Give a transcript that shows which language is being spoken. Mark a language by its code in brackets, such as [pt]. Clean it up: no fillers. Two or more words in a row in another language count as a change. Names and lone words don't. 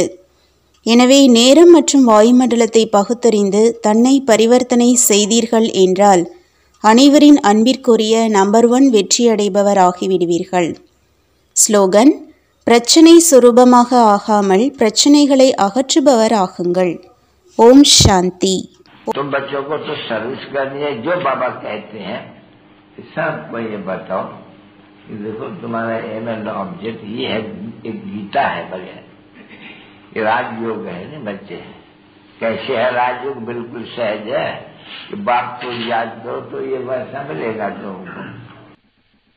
[ta] எனவே நேரம் மற்றும் வாயுமண்டலத்தை பகுத்தறிந்து தன்னை பரிவர்த்தனை செய்தீர்கள் என்றால் அனைவரின் அன்பிற்குரிய நம்பர் 1 வெற்றியடைபவர் ஆகிவிடுவீர்கள். ஸ்லோகன்: பிரச்சனை சுரூபமாக ஆகாமல் பிரச்சனைகளை அகற்றுபவர் ஆகுங்கள். ஓம் சாந்தி. [hi] तुम बच्चों को तो सर्विस करनी है, जो बाबा कहते हैं सबको ये बताओ कि देखो तुम्हारा [en] aim and object [hi] ये है, एक गीता है बगैर, ये राजयोग है ना बच्चे। कैसे है राजयोग? बिल्कुल सहज है कि बाप को याद करो तो ये वैसा मिलेगा तुमको।